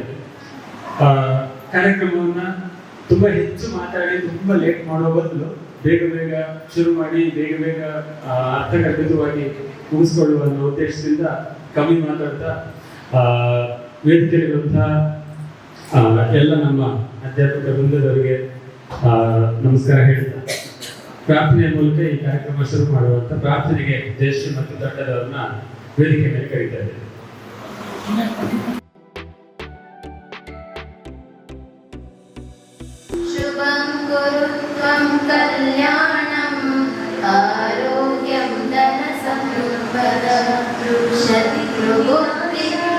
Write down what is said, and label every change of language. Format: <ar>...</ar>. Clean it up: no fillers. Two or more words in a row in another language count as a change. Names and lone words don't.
<kn>ಕಾರ್ಯಕ್ರಮವನ್ನ ತುಂಬಾ ಹೆಚ್ಚು ಮಾತಾಡಿ ತುಂಬಾ ಲೇಟ್ ಮಾಡೋ ಬದಲು ಬೇಗ ಬೇಗ ಶುರು ಮಾಡಿ ಬೇಗ ಬೇಗ ಅರ್ಥಗರ್ಭಿತವಾಗಿ ಮುಗಿಸ್ಕೊಳ್ಳುವ ಅನ್ನೋ ಉದ್ದೇಶದಿಂದ ಕಮ್ಮಿ ಮಾತಾಡ್ತಾ ವೇದಿಕೆಯಲ್ಲಿರುವಂತಹ ಎಲ್ಲ ನಮ್ಮ ಅಧ್ಯಾಪಕ ವೃಂದದವರಿಗೆ ನಮಸ್ಕಾರ ಹೇಳ್ತಾ ಪ್ರಾರ್ಥನೆಯ ಮೂಲಕ ಈ ಕಾರ್ಯಕ್ರಮ ಶುರು ಮಾಡುವಂತ ಪ್ರಾರ್ಥನೆಗೆ ಜಯಶ್ರೀ ಮತ್ತು ತಂಡದವರನ್ನ ವೇದಿಕೆ ಮೇಲೆ ಕರೀತಾ ಇದ್ದೇವೆ.</kn> <sa>ಶುಭಂ ಗುರುತ್ವಂ ಕಲ್ಯಾಣಂ ಆರೋಗ್ಯಂ ಧನ ಸಂಪದ ವೃಷತಿ ಪ್ರಬುದ್ಧಿ</sa>